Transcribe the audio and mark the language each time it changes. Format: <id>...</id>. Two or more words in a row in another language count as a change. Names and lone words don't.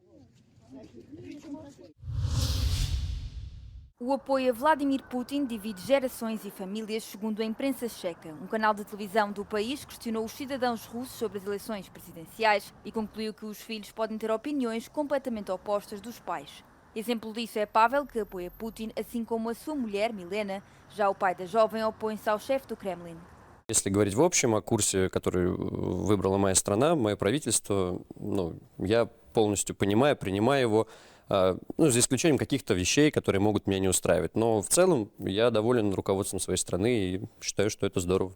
<pt>O apoio a Vladimir Putin divide gerações e famílias, segundo a imprensa checa. Um canal de televisão do país questionou os cidadãos russos sobre as eleições presidenciais e concluiu que os filhos podem ter opiniões completamente opostas dos pais. Exemplo disso é Pavel, que apoia Putin, assim como a sua mulher, Milena. Já o pai da jovem opõe-se ao chefe do Kremlin.</pt> <ru>Если говорить в общем о курсе, который выбрала моя страна, мое правительство, я полностью понимаю, принимаю его, за исключением каких-то вещей, которые могут меня не устраивать. Но в целом я доволен руководством своей страны и считаю, что это здорово.</ru>